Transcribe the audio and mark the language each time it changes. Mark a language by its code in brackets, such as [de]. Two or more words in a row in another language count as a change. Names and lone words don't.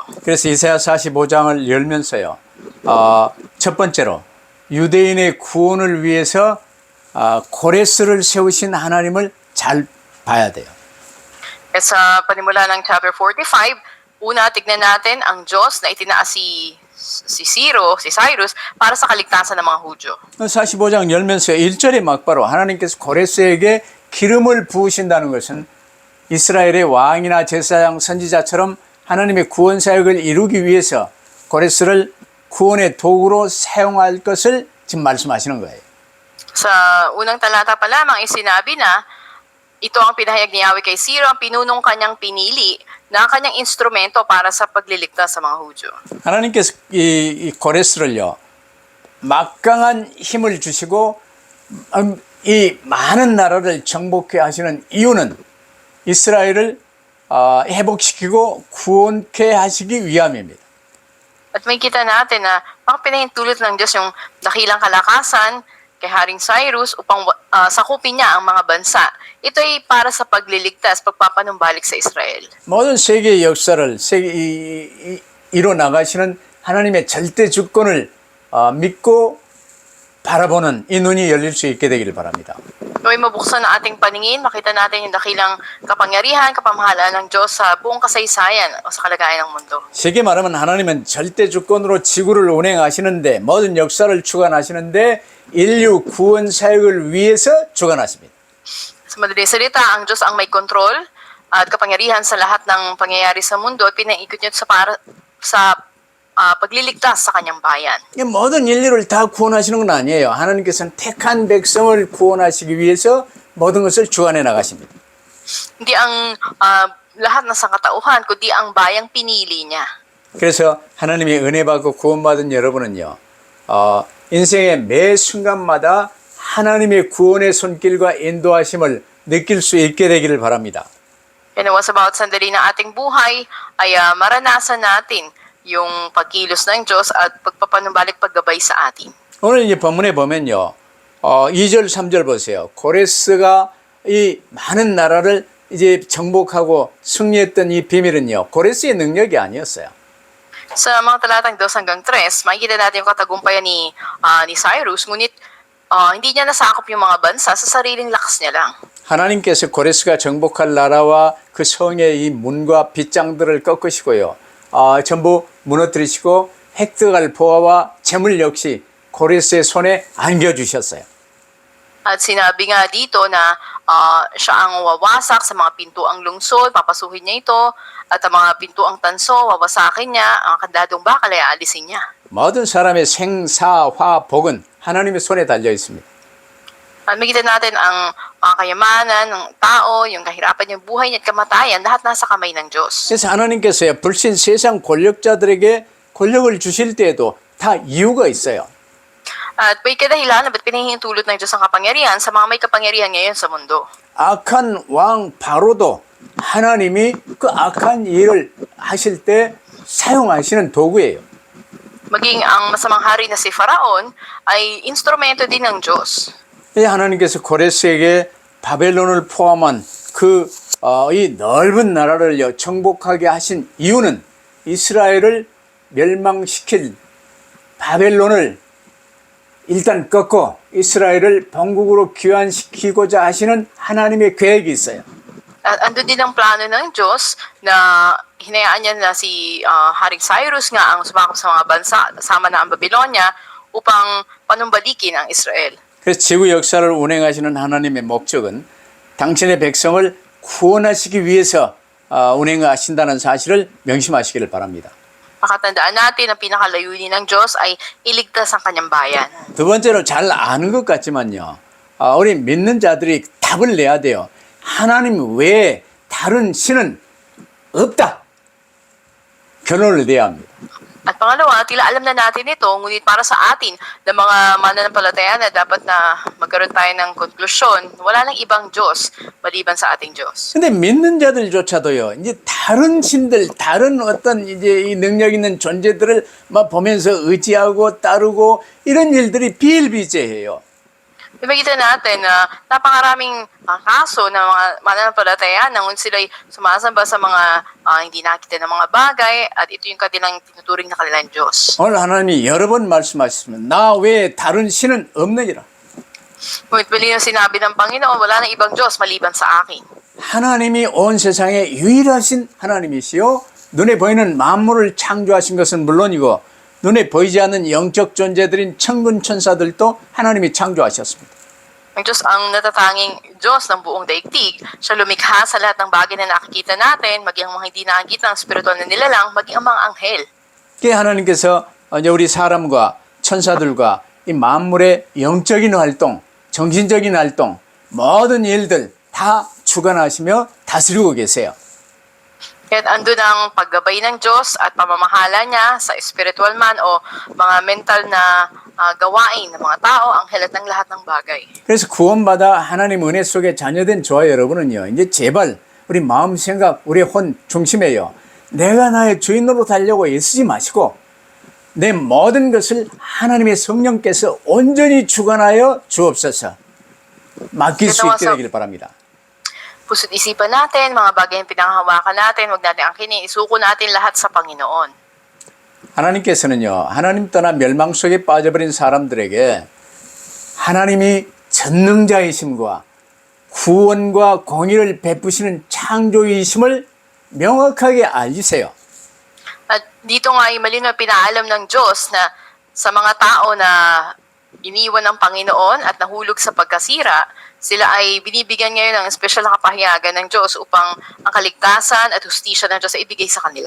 [ko] 그래서 이사야 45장을 열면서요. 첫 번째로 유대인의 구원을 위해서 고레스를 세우신 하나님을 잘 봐야 돼요. [tl] At sa panimula ng chapter 45, una tignan natin ang Diyos na itinaas si Cyrus para sa kaligtasan ng mga Hudyo. [ko] 45장 열면서 1절에 막바로 하나님께서 고레스에게 기름을 부으신다는 것은 이스라엘의 왕이나 제사장 선지자처럼 하나님의 구원 사역을 이루기 위해서 고레스를 구원의 도구로 사용할 것을 지금 말씀하시는 거예요. [tl] Sa unang talata pa lamang ay sinabi na ito ang pinahayag ni Yahweh kay Ciro, ang pinunong kanyang pinili na kanyang instrumento para sa pagliligtas sa mga Hudyo. [ko] 하나님께서 이 고레스를요 막강한 힘을 주시고 이 많은 나라를 정복해 하시는 이유는 이스라엘을 회복시키고 구원케 하시기 위함입니다. [tl] At may kita natin na pagpinahintulot ng Diyos yung dakilang kalakasan kay Haring Cyrus upang sakupin niya ang mga bansa. Ito ay para sa pagliligtas, pagpapanumbalik sa Israel. [ko] 모든 세계의 역사를 이뤄 나가시는 하나님의 절대 주권을 믿고 바라보는 이 눈이 열릴 수 있게 되기를 바랍니다. [tl] Naway mabuksan ang ating paningin, makita natin yung dakilang kapangyarihan, kapamahalaan ng Diyos sa buong kasaysayan o sa kalagayan ng mundo. [ko] 쉽게 말하면 하나님은 절대 주권으로 지구를 운행하시는데 모든 역사를 주관하시는데 인류 구원 사역을 위해서 주관하십니다. [tl] Sa madaling salita, ang Diyos ang may kontrol at kapangyarihan sa lahat ng pangyayari sa mundo at pinaikot niya sa pagliligtas sa kanyang bayan. [ko] 이 모든 인류를 다 구원하시는 건 아니에요. 하나님께서는 택한 백성을 구원하시기 위해서 모든 것을 주관해 나가십니다. [tl] Hindi ang lahat ng sangkatauhan, kundi ang bayang pinili niya. [ko] 그래서 하나님의 은혜 받고 구원받은 여러분은요, 인생의 매 순간마다 하나님의 구원의 손길과 인도하심을 느낄 수 있게 되기를 바랍니다. [tl] Kaya nawa sa bawat sandali ng ating buhay ay maranasan natin yung pagkilos ng Diyos at pagpapanumbalik paggabay sa atin. [ko] 오늘 이 본문에 보면요, 2절, 3절 보세요. 고레스가 이 많은 나라를 이제 정복하고 승리했던 이 비밀은요, 고레스의 능력이 아니었어요. [tl] Sa mga talatang 2 hanggang 3, makikita natin yung katagumpayan ni Cyrus, ngunit hindi niya nasakop yung mga bansa sa sariling lakas niya lang. [ko] 하나님께서 고레스가 정복할 나라와 그 성의 이 문과 빗장들을 꺾으시고요. 전부 무너뜨리시고 획득할 보화와 재물 역시 고레스의 손에 안겨주셨어요. [tl] At sinabi nga dito na siya ang wawasak sa mga pintuang lungsod, papasukin niya ito, at ang mga pintuang tanso, wawasakin niya, ang kandadong bakal ay aalisin niya. [ko] 모든 사람의 생사화 복은 하나님의 손에 달려 있습니다. [tl] At makita natin ang mga kayamanan ng tao, yung kahirapan, yung buhay niya at kamatayan, lahat nasa kamay ng Diyos. [ko] 그래서 하나님께서요, 불신 세상 권력자들에게 권력을 주실 때에도 다 이유가 있어요. [tl] At may kadahilan na ba't pinahihintulot ng Diyos ang kapangyarihan sa mga may kapangyarihan ngayon sa mundo. [ko] 악한 왕 바로도 하나님이 그 악한 일을 하실 때 사용하시는 도구예요. [tl] Maging ang masamang hari na si Faraon ay instrumento din ng Diyos. [ko] 하나님께서 고레스에게 바벨론을 포함한 이 넓은 나라를 정복하게 하신 이유는 이스라엘을 멸망시킬 바벨론을 일단 꺾고 이스라엘을 본국으로 귀환시키고자 하시는 하나님의 계획이 있어요. [tl] At andun din ang plano ng Diyos na hinayaan niya na si Haring Cyrus nga ang sumakop sa mga bansa, kasama na ang Babylonia, upang panumbalikin ang Israel. [ko] 그래서 지구 역사를 운행하시는 하나님의 목적은 당신의 백성을 구원하시기 위해서 운행하신다는 사실을 명심하시기를 바랍니다. [tl] Pakatandaan natin ang pinakalayunin ng Diyos ay iligtas ang kanyang bayan. [ko] 두 번째로 잘 아는 것 같지만요, 우리 믿는 자들이 답을 내야 돼요. 하나님 외에 다른 신은 없다. 결론을 내야 합니다. [tl] At pangalawa, tila alam na natin ito, ngunit para sa atin, na mga mananampalataya na dapat na magkaroon tayo ng konklusyon, wala nang ibang Diyos maliban sa ating Diyos. [ko] 근데 믿는 자들조차도요, 이제 다른 신들, 다른 어떤 이제 이 능력 있는 존재들을 막 보면서 의지하고 따르고 이런 일들이 비일비재해요. [tl] Ibigita natin na napakaraming kaso ng mga mananampalataya na sila'y sumasamba sa mga hindi nakita ng mga bagay at ito yung kanilang tinuturing na kanilang Diyos. [ko] 오늘 하나님이 여러 번 말씀하셨으면 나 외에 다른 신은 없느니라. [tl] Ngunit mali na sinabi ng Panginoon, wala nang ibang Diyos maliban sa akin. [ko] 하나님이 온 세상에 유일하신 하나님이시요, 눈에 보이는 만물을 창조하신 것은 물론이고 눈에 보이지 않는 영적 존재들인 천군 천사들도 하나님이 창조하셨습니다. [tl] Ang Diyos ang natatanging Diyos ng buong daigdig. Siya lumikha sa lahat ng bagay na nakikita natin, maging ang mga hindi nakikita ng spiritual na nilalang, maging ang mga anghel. [ko] 그게 하나님께서 이제 우리 사람과 천사들과 이 만물의 영적인 활동, 정신적인 활동, 모든 일들 다 주관하시며 다스리고 계세요. [tl] Kaya andun ang paggabay ng Diyos at pamamahala niya sa spiritual man o mga mental na gawain ng mga tao, anghel at ng lahat ng bagay. [ko] 그래서 구원받아 하나님 은혜 속에 자녀된 저와 여러분은요, 이제 제발 우리 마음 생각, 우리 혼 중심에요, 내가 나의 주인으로 달려고 애쓰지 마시고 내 모든 것을 하나님의 성령께서 온전히 주관하여 주옵소서 맡길 수 있게 되기를 바랍니다. [tl] Puso't isipan natin, mga bagay yung pinanghawakan natin, huwag natin angkinin, isuko natin lahat sa Panginoon. [ko] 하나님께서는요, 하나님 떠나 멸망 속에 빠져버린 사람들에게 하나님이 전능자이심과 구원과 공의를 베푸시는 창조이심을 명확하게 알리세요. [tl] At dito nga ay malinaw pinaalam ng Diyos na sa mga tao na iniwan ng Panginoon at nahulog sa pagkasira, sila ay binibigyan ngayon ng espesyal na kapahayagan ng Diyos upang ang kaligtasan at hustisya ng Diyos ay ibigay sa kanila.